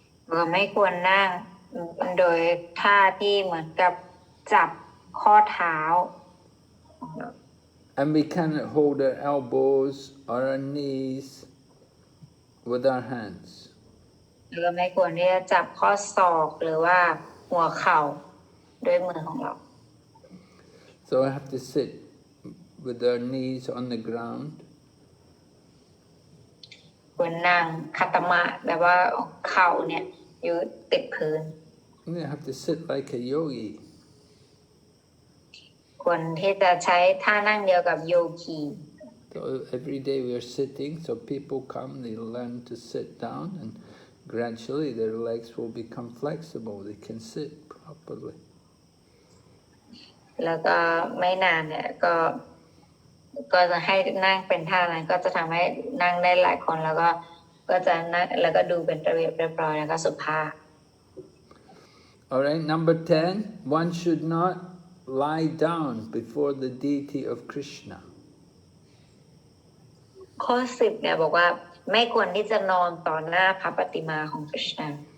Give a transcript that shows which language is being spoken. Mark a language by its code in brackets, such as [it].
[th] เราไม่ควรนั่งโดยท่าที่เหมือนกับจับข้อเท้า [en] And we cannot hold our elbows or our knees with our hands. [th] เราไม่ควรที่จะจับข้อศอกหรือว่าหัวเข่าด้วยมือของเรา [en] So I have to sit with our knees on the ground. [th] ควรนั่งคัตตมะแบบว่าเข่าเนี่ยอยู่ติดพื้น [en] And I have to sit like a yogi. [th] ควรที่จะใช้ท่านั่งเดียวกับโยคี [en] So every day we are sitting, so people come, they learn to sit down, and gradually their legs will become flexible. They can sit properly. [th] แล้วก็ไม่นานเนี่ยก็จะให้นั่งเป็นท่านั้นก็จะทำให้นั่งได้หลายคนแล้วก็จะนั่งแล้วก็ดูเป็นระเบียบเรียบร้อยแล้วก็สุภาพ [en] All right, number 10, one should not lie down before the deity of Krishna. [th] ข้อ 10 เนี่ยบอกว่าไม่ควรที่จะนอนต่อหน้าพระปฏิมาของคริชนา